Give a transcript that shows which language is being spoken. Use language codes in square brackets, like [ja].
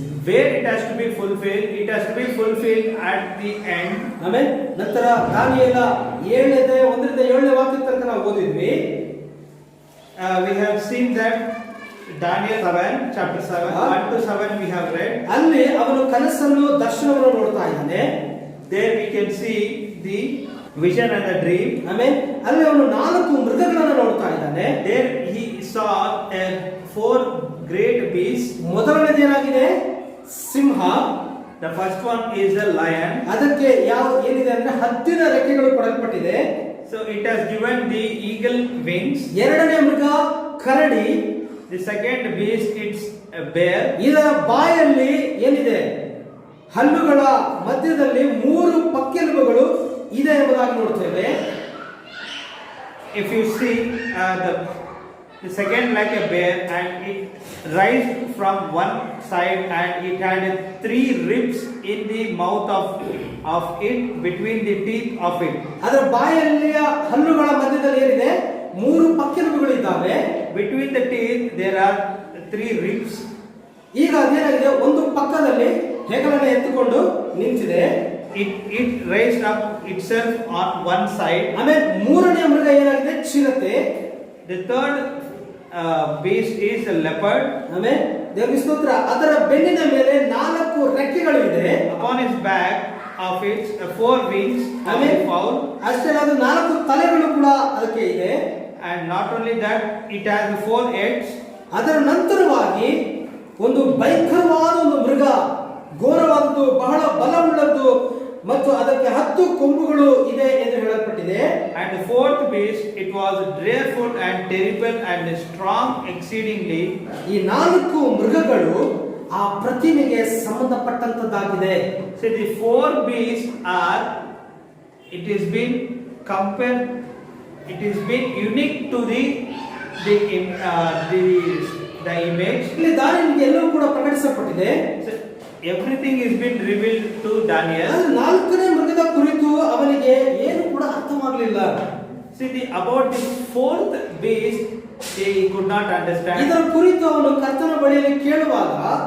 [en] Where it has to be fulfilled, it has to be fulfilled at the end. [kn] ಆಮೇಲೆ ನಂತರ ದಾನಿಯೇಲ 1-7 ವಾಕ್ಯ ತನಕ ನಾವು ಓದಿದ್ವಿ. [en] We have seen that Daniel 7 chapter 7 1 to 7 we have read. [kn] ಅಲ್ಲಿ ಅವನು ಕನಸನ್ನು ದರ್ಶನವನ್ನು ನೋಡ್ತಾ ಇದ್ದಾನೆ. [en] There we can see the vision and the dream. [kn] ಆಮೇಲೆ ಅಲ್ಲಿ ಅವನು 4 ಮೃಗಗಳನ್ನು ನೋಡ್ತಾ ಇದ್ದಾನೆ. [en] There he saw 4 great beasts. [kn] ಮೊದಲನೇದು ಏನಾಗಿದೆ? ಸಿಂಹ. [en] The first one is a lion. [kn] ಅದಕ್ಕೆ ಏನಿದೆ ಅಂದ್ರೆ ಹದ್ದಿನ ರೆಕ್ಕೆಗಳು ಕೊಡಲ್ಪಟ್ಟಿದೆ. [en] So it has given the eagle wings. [kn] ಎರಡನೇ ಮೃಗ ಕರಡಿ. [en] The second beast it's a bear. [kn] ಇದರ ಬಾಯಲ್ಲಿ ಏನಿದೆ? ಹಲ್ಲುಗಳ ಮಧ್ಯದಲ್ಲಿ 3 ಪಕ್ಕೆಲುಬುಗಳು ಇದೆ ಎಂಬುದಾಗಿ ನೋಡ್ತೇವೆ. [en] If you see the second like a bear and it rised from one side and it had 3 ribs in the mouth of it between the teeth of it. [kn] ಅದರ ಬಾಯಲ್ಲಿಯ ಹಲ್ಲುಗಳ ಮಧ್ಯದಲ್ಲಿ ಏನಿದೆ? 3 ಪಕ್ಕೆಲುಬುಗಳು ಇದ್ದಾವೆ. [en] Between the teeth there are 3 ribs. [kn] ಈಗ ಅದೇನಾಗಿದೆ? ಒಂದು ಪಕ್ಕದಲ್ಲಿ ಹೆಗಲನ್ನು ಎತ್ತುಕೊಂಡು ನಿಂತಿದೆ. [en] It raised up itself on one side. [kn] ಆಮೇಲೆ ಮೂರನೇ ಮೃಗ ಏನಾಗಿದೆ? ಚಿರತೆ. [en] The third beast is a leopard. [kn] ಆಮೇಲೆ ದೇವರಿಗೆ ಸ್ತೋತ್ರ, ಅದರ ಬೆನ್ನಿನ ಮೇಲೆ 4 ರೆಕ್ಕೆಗಳು ಇದೆ. [en] Upon its back of its 4 wings of a fowl. [kn] ಅಷ್ಟೇ ಅದು 4 ತಲೆಗಳು ಕೂಡ ಅದಕ್ಕೆ ಇದೆ. [en] And not only that, it has 4 heads. [kn] ಅದರ ನಂತರವಾಗಿ ಒಂದು ಭಯಂಕರವಾದ ಒಂದು ಮೃಗ, ಘೋರವಾದದ್ದು, ಬಹಳ ಬಲವುಳ್ಳದ್ದು ಮತ್ತು ಅದಕ್ಕೆ 10 ಕೊಂಬುಗಳು ಇದೆ ಎಂದು ಹೇಳಲ್ಪಟ್ಟಿದೆ. [en] And the 4th beast, it was dreadful and terrible and strong exceedingly. [kn] ಈ 4 ಮೃಗಗಳು ಆ ಪ್ರತಿಮೆಗೆ ಸಂಬಂಧಪಟ್ಟಂತದ್ದಾಗಿದೆ. [en] So the 4 beasts are, it has been compared, it has been unique to the image. [kn] ಇಲ್ಲಿ ದಾನಿಯೇಲನಿಗೆ ಎಲ್ಲವೂ ಕೂಡ ಪ್ರಕಟಿಸಲ್ಪಟ್ಟಿದೆ. [en] So everything is been revealed to Daniel. [kn] 4ನೇ ಮೃಗದ ಕುರಿತು ಅವನಿಗೆ ಏನು ಕೂಡ ಅರ್ಥವಾಗಲಿಲ್ಲ. [en] See about the 4th beast he could not understand. [kn] ಇದರ ಕುರಿತು ಅವನು ಕರ್ತನ ಬಳಿಯಲ್ಲಿ ಕೇಳುವಾಗ